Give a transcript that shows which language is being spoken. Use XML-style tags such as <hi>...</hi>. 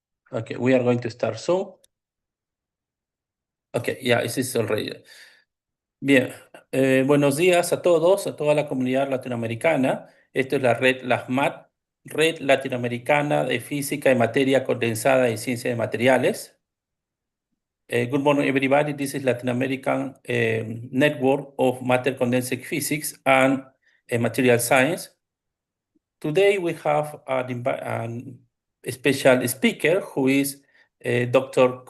<en>Okay, we are going to start soon. Okay, yeah, this is already.</en> <es>Bien, buenos días a todos, a toda la comunidad latinoamericana. Esto es la red LAFMAT, Red Latinoamericana de Física y Materia Condensada y Ciencia de Materiales.</es> <en>Good morning, everybody. This is Latin American Network of Matter Condensed Physics and Material Science. Today we have a special speaker who is Dr.</en>